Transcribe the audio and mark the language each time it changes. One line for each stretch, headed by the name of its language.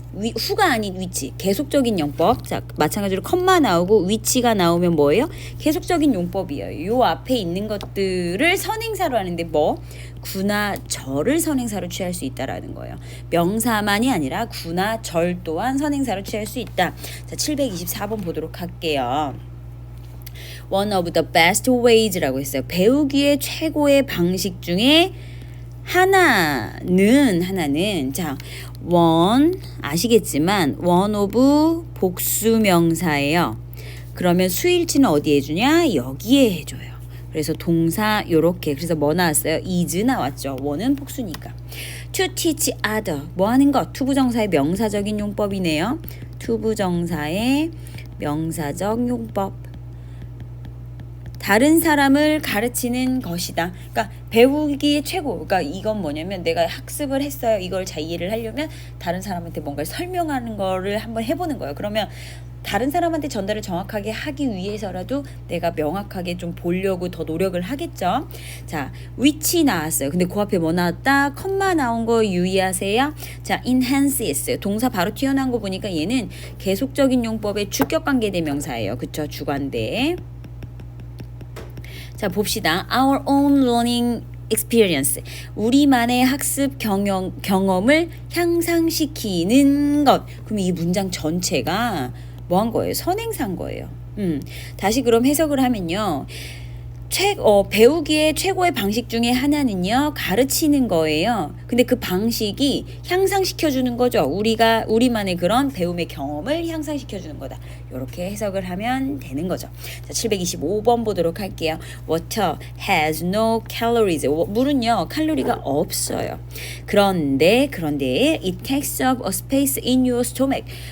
Korean: 후가 아닌 위치, 계속적인 용법. 자, 마찬가지로 컴마 나오고 위치가 나오면 뭐예요? 계속적인 용법이에요. 요 앞에 있는 것들을 선행사로 하는데 뭐? 구나 절을 선행사로 취할 수 있다라는 거예요. 명사만이 아니라 구나 절 또한 선행사로 취할 수 있다. 자, 724번 보도록 할게요.
English: One of the best ways
Korean: 라고 했어요. 배우기의 최고의 방식 중에 하나는 자, one 아시겠지만 one of 복수명사예요. 그러면 수일치는 어디에 해주냐? 여기에 해줘요. 그래서 동사 요렇게 그래서 뭐 나왔어요? is 나왔죠. one은 복수니까.
English: to teach other
Korean: 뭐 하는 것? 투부정사의 명사적인 용법이네요. 투부정사의 명사적 용법. 다른 사람을 가르치는 것이다. 그러니까 배우기의 최고. 그러니까 이건 뭐냐면 내가 학습을 했어요. 이걸 잘 이해를 하려면 다른 사람한테 뭔가를 설명하는 거를 한번 해보는 거예요. 그러면 다른 사람한테 전달을 정확하게 하기 위해서라도 내가 명확하게 좀 보려고 더 노력을 하겠죠. 자, which 나왔어요. 근데 그 앞에 뭐 나왔다? 컴마 나온 거 유의하세요. 자, enhance 했어요. 동사 바로 튀어나온 거 보니까 얘는 계속적인 용법의 주격관계 대명사예요. 그쵸? 주관대. 자, 봅시다.
English: Our own learning experience.
Korean: 우리만의 학습 경험을 향상시키는 것. 그럼 이 문장 전체가 뭐 한 거예요? 선행사인 거예요. 다시 그럼 해석을 하면요. 배우기의 최고의 방식 중에 하나는요, 가르치는 거예요. 근데 그 방식이 향상시켜주는 거죠. 우리만의 그런 배움의 경험을 향상시켜주는 거다. 이렇게 해석을 하면 되는 거죠. 자, 725번 보도록 할게요.
English: Water has no calories.
Korean: 물은요, 칼로리가 없어요. 그런데
English: it takes up a space in your stomach.